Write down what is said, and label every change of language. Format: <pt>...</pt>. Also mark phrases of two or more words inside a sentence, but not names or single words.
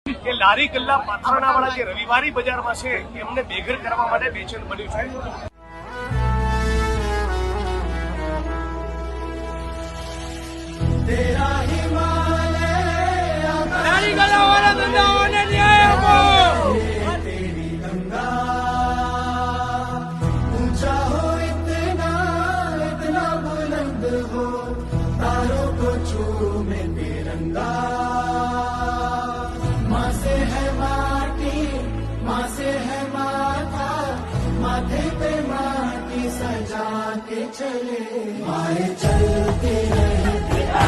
<gu>કે લારી ગલ્લા પાથરાના વાળા જે રવિવારી બજારમાં છે એમને બેઘર કરવા માટે બેચેન બન્યું છે। લારી ગલ્લા વાળા ધંધાઓને ન્યાય આપો।</gu> <hi>तारों को चूमे तिरंगा, माँ से है माटी, माँ से है माथा, माथे पे माटी सजा के चले, माए चलते रहते</hi>